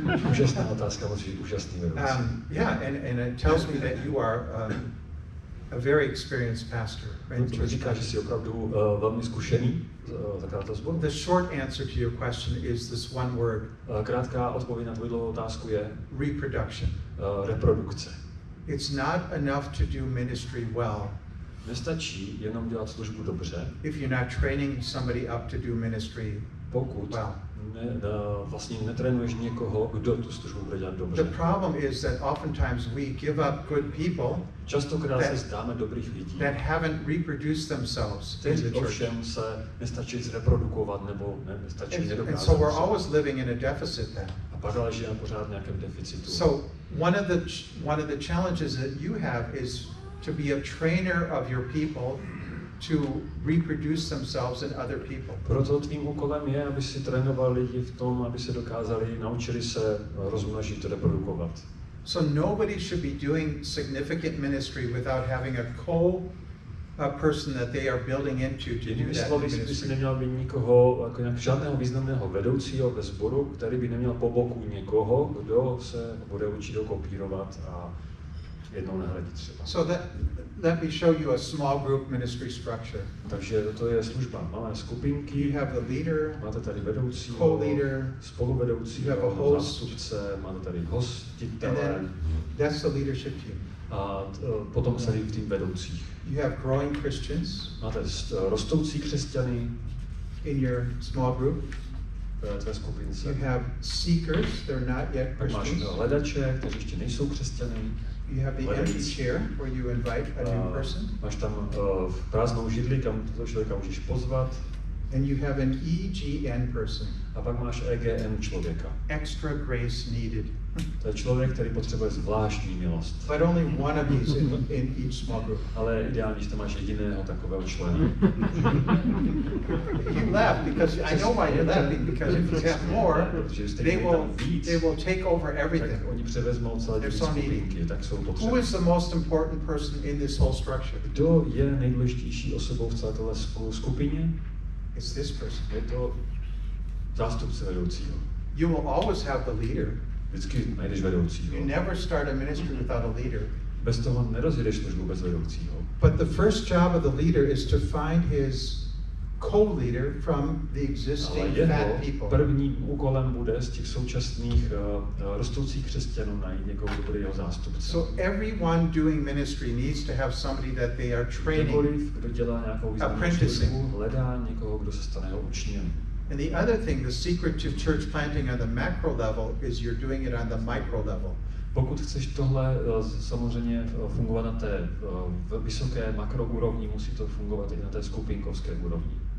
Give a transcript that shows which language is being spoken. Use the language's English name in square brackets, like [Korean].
[Czech] Úžasná otázka, musíš být úžasný vedoucí. [English] And it tells me that you are a very experienced pastor. [Czech] To říká, že jsi opravdu velmi zkušený zakladatel sboru. [English] The short answer to your question is this one word. [Czech] Krátká odpověď na tvoji dlouhou otázku je [English] reproduction. [Czech] Reprodukce. [English] It's not enough to do ministry well. [Czech] Nestačí jenom dělat službu dobře. [English] If you're not training somebody up to do ministry [Czech] pokud vlastně netrénuješ někoho, kdo tu službu bude dělat dobře. [English] The problem is that oftentimes we give up good people. [Czech] Častokrát se zdáme dobrých lidí, [English] that haven't reproduced themselves in the church. [Czech] Ovšem se nestačí zreprodukovat nebo nestačí nedokázat. [English] And so we're always living in a deficit then. [Czech] A pak ale žijeme pořád v nějakém deficitu. [English] So one of the challenges that you have is to be a trainer of your people to reproduce themselves in other people. [Czech] Proto tvým úkolem je, aby si trénoval lidi v tom, aby se naučili se rozmnožit, reprodukovat. [English] So nobody should be doing significant ministry without having a person that they are building into to do that ministry. [Czech] By si neměl být nikoho, jako žádného významného vedoucího ve sboru, který by neměl po boku někoho, kdo se bude učit kopírovat a jednou nahradit třeba. [English] So let me show you a small group ministry structure. [Czech] Takže to je služba malé skupinky. [English] You have the leader, [Czech] máte tady vedoucího, [English] co-leader, [Czech] spoluvedoucího, zástupce, máte tady hostitele. [English] That's the leadership team. [Czech] A potom celý tým vedoucích. [English] You have growing Christians. [Czech] Máte rostoucí křesťany [English] in your small group. [Czech] Tvé skupince. [English] You have seekers, they're not yet Christians. [Czech] Máš hledače, kteří ještě nejsou křesťany. [English] You have the empty chair where you invite a new person. [Czech] Máš tam prázdnou židli, kam toho člověka můžeš pozvat. [English] And you have an EGN person. [Czech] A pak máš EGN člověka. [English] Extra grace needed. [Czech] To je člověk, který potřebuje zvláštní milost. [English] But only one of these in each small group. [Czech] Ale ideálně, že tam máš jediného takového člena. [English] You laugh because I know why you're laughing, because if you have more, they will take over everything. [Czech] Oni převezmou celé ty skupinky, tak jsou potřební. [English] Who is the most important person in this whole structure? [Czech] Kdo je nejdůležitější osobou v celé téhle skupině? [English] It's this person. [Czech] Je to zástupce vedoucího. [English] You will always have the leader. [Czech] Vždycky najdeš vedoucího. [English] You never start a ministry without a leader. [Czech] Bez toho nerozjedeš službu bez vedoucího. [English] But the first job of the leader is to find his co-leader from the existing fat people. [Czech] Prvním úkolem bude z těch současných rostoucích křesťanů najít někoho, kdo bude jeho zástupce. [English] So everyone doing ministry needs to have somebody that they are training. [Czech] Kdo dělá nějakou významnou službu, hledá někoho, kdo se stane jeho učněm. [English] And the other thing, the secret to church planting on the macro level is you're doing it on the micro level. [Czech] Pokud chceš tohle samozřejmě fungovat na té vysoké makroúrovni, musí to fungovat i na té skupinkovské úrovni.